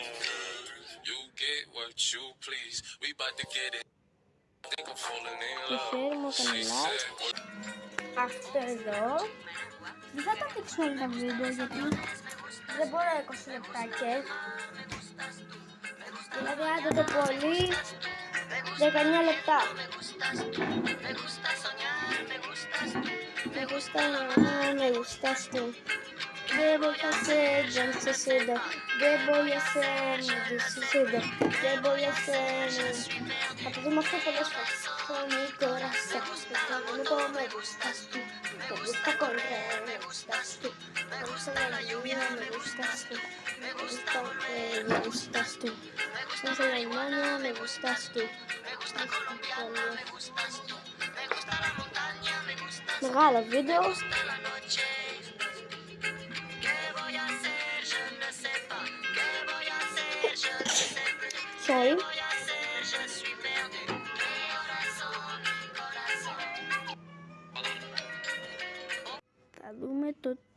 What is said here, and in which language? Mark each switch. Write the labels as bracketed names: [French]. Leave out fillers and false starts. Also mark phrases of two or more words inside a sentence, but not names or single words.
[Greek] Το χέρι μου έκανε like. Αυτό εδώ. Δεν θα τα δείξω όλα τα βίντεο γιατί δεν μπορώ 20 λεπτάκια. Δηλαδή άντε το πολύ 19 λεπτά. [Spanish] Me gustas tú. ¿Qué voy a hacer? Yo necesito. ¿Qué voy a hacer? Necesito. ¿Qué voy a hacer? [Greek] Θα το δούμε αυτό πολλές φορές. [Spanish] Con mi corazón. Como me gustas tú. Me gusta correr. Me gustas tú. Me gusta la lluvia. Me gustas tú. Me gustas tú. Me gusta la hermana. Me gustas tú. [Greek] Μεγάλο βίντεο. Sorry. Θα δούμε το...